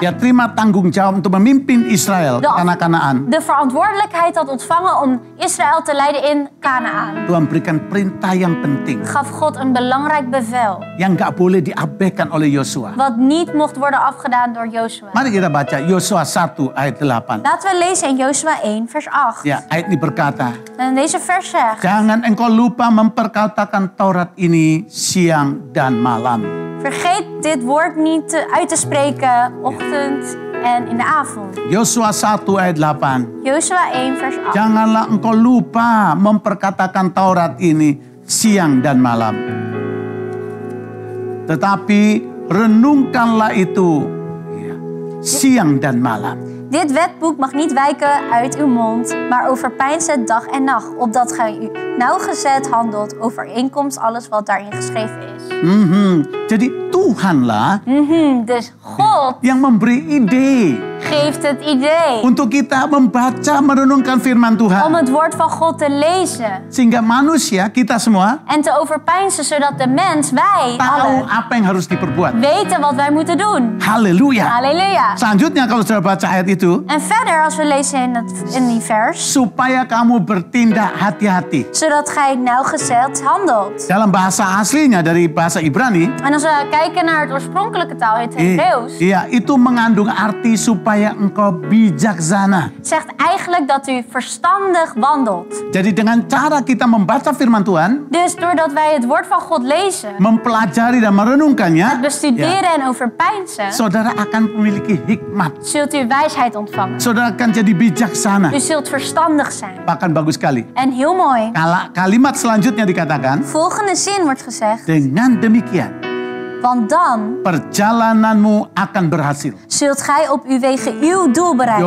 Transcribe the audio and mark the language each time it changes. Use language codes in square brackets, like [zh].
[id] dia terima tanggung jawab untuk memimpin Israel ke tanah Kanaan. [nl] de verantwoordelijkheid had ontvangen om Israël te leiden in Kanaan, [id] Tuhan berikan perintah yang penting. [nl] gaf God een belangrijk bevel. [id] Yang gak boleh diabaikan oleh Yosua. [nl] Wat niet mocht worden afgedaan door Jozua. [id] Mari kita baca Yosua 1 ayat 8. [nl] Laten we lezen in Jozua 1 vers 8. [id] Ya, ayat ini berkata, [nl] En deze vers zegt, [id] jangan engkau lupa memperkatakan Taurat ini siang dan malam. [nl] vergeet dit woord niet uit te spreken ochtend en in de avond. [id] Yosua 1 ayat 8. [nl] Jozua 1 vers 8. [id] Janganlah engkau lupa memperkatakan Taurat ini siang dan malam. Tetapi renungkanlah itu siang dan malam. [nl] Dit wetboek mag niet wijken uit uw mond, maar overpeinst het dag en nacht, opdat gij u nauwgezet handelt overeenkomst alles wat daarin geschreven is. [id] Jadi Tuhanlah [nl] Dus God [id] yang memberi ide [nl] geeft het idee [id] untuk kita membaca, merenungkan firman [nl] om [id] Tuhan. [nl] het woord van God te lezen [id] Sehingga manusia, kita semua, [nl] en te overpeinzen, zodat de mens, wij [id] tahu [nl] allen, [id] apa yang harus diperbuat. [nl] weten wat wij moeten doen. [id] Haleluya. [nl] Halleluja. [id] Selanjutnya kalau sudah baca ayat itu, [nl] En verder, als we lezen in die vers, [id] supaya kamu bertindak hati-hati. [nl] zodat gij nauwgezet handelt. [id] Dalam bahasa aslinya dari bahasa Ibrani, [nl] En als we kijken naar het oorspronkelijke taal, het Hebreeuws, [id] iya, itu mengandung arti supaya engkau bijaksana. [nl] zegt eigenlijk dat u verstandig wandelt. [id] Jadi dengan cara kita membaca firman Tuhan, [nl] Dus doordat wij het woord van God lezen, [id] mempelajari dan merenungkannya, [nl] bestuderen en overpeinzen, [id] saudara akan memiliki hikmat. [nl] zult u wijsheid ontvangen. [id] Saudara akan jadi bijaksana. [nl] U zult verstandig zijn. [id] Bahkan bagus sekali. [nl] En heel mooi. [id] Kalimat selanjutnya dikatakan, [nl] Volgende zin wordt gezegd, [id] dengan demikian [nl] want dan [id] perjalananmu akan berhasil. [nl] zult gij op uw wegen uw doel bereiken.